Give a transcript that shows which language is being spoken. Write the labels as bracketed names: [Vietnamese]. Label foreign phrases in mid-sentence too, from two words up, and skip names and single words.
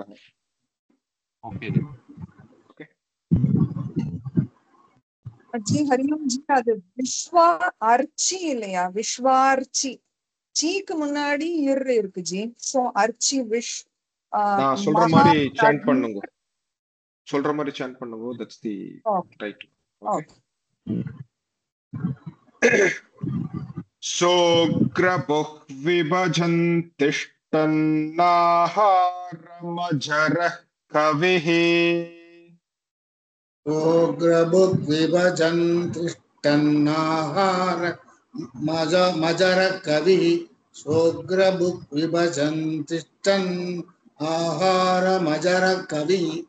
[Tamil] ஓகே ஜி ஹரியோம் ஜி அது விஸ்வா அர்ச்சி இல்லையா விஸ்வார்ச்சி சீக்கு முன்னாடி இரு இருக்கு ஜி சோ அர்ச்சி நான் சொல்ற மாதிரி சாண்ட் பண்ணுங்க [English] that's the right okay [Sanskrit] सोग्रबुः विभजन्तिष्ठन्नाहारमजरः कविः सोग्रबुक् विभजन्तिष्ठन्नाहार मजर कविः सोग्रबुक् विभजन्तिष्ठन् आहार मजर कविः